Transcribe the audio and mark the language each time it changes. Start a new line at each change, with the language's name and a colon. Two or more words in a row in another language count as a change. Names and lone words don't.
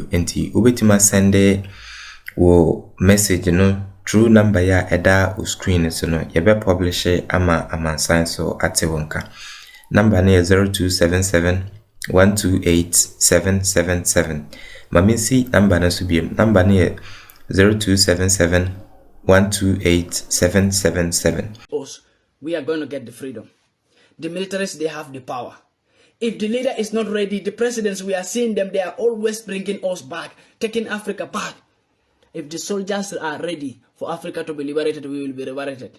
Akan: Enti ubetima sende wo message no
English: through number
Akan: ya eda o screen so no yebe publish ama amansan so ate wonka. Number ne 0277 128 777. Maminsi number na subiem. Number ne 0277 128 777.
English: We are going to get the freedom. The militaries, they have the power. If the leader is not ready, the presidents, we are seeing them, they are always bringing us back, taking Africa back. If the soldiers are ready for Africa to be liberated, we will be liberated.